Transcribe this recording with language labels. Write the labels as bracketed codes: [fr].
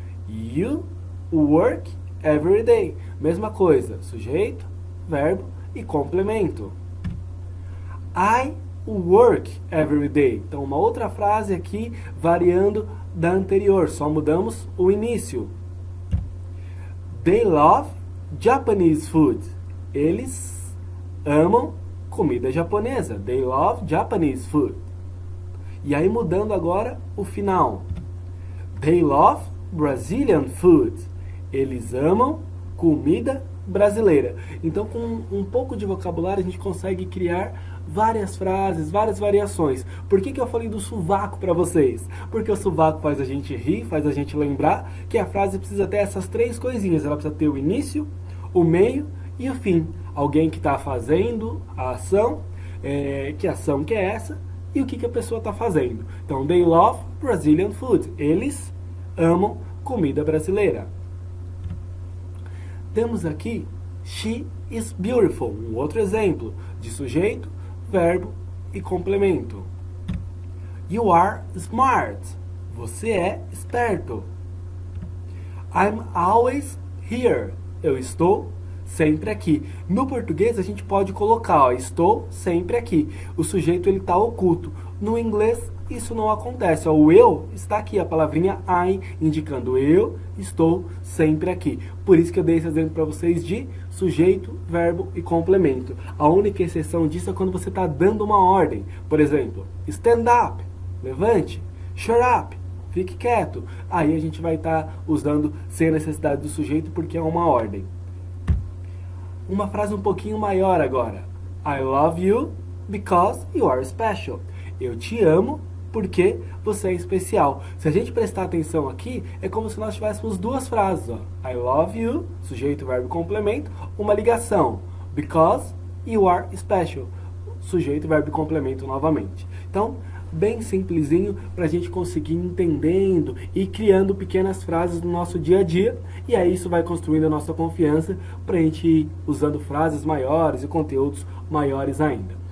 [en] You work every day. [pt] Mesma coisa, sujeito, verbo e complemento. [en] I work every day. [pt] Então, uma outra frase aqui, variando da anterior. Só mudamos o início. [en] They love Japanese food. [pt] Eles amam comida japonesa. [en] They love Japanese food. [pt] E aí mudando agora o final. [en] They love Brazilian food. [pt] Eles amam comida brasileira. Então com um pouco de vocabulário a gente consegue criar várias frases, várias variações. Por que eu falei do sovaco para vocês? Porque o sovaco faz a gente rir, faz a gente lembrar que a frase precisa ter essas 3 coisinhas. Ela precisa ter o início, o meio e o fim. Alguém que está fazendo a ação, que ação que é essa? E o que a pessoa está fazendo. Então, [en] they love Brazilian food. [pt] Eles amam comida brasileira. Temos aqui, [en] she is beautiful. [pt] Um outro exemplo de sujeito, verbo e complemento. [en] You are smart. [pt] Você é esperto. [en] I'm always here. [pt] Eu estou sempre aqui. No português a gente pode colocar, estou sempre aqui. O sujeito ele está oculto. No inglês isso não acontece. O eu está aqui, a palavrinha I, indicando eu estou sempre aqui. Por isso que eu dei esse exemplo para vocês de sujeito, verbo e complemento. A única exceção disso é quando você está dando uma ordem. Por exemplo, [en] stand up, [pt] levante, [en] shut up, [pt] fique quieto. Aí a gente vai estar usando sem a necessidade do sujeito porque é uma ordem. Uma frase um pouquinho maior agora. [en] I love you because you are special. [pt] Eu te amo porque você é especial. Se a gente prestar atenção aqui, é como se nós tivéssemos 2 frases. Ó. [en] I love you, [pt] sujeito, verbo, complemento, uma ligação. [en] Because you are special. [pt] Sujeito, verbo e complemento novamente. Então, bem simplesinho para a gente conseguir entendendo e criando pequenas frases no nosso dia a dia. E aí isso vai construindo a nossa confiança para a gente ir usando frases maiores e conteúdos maiores ainda.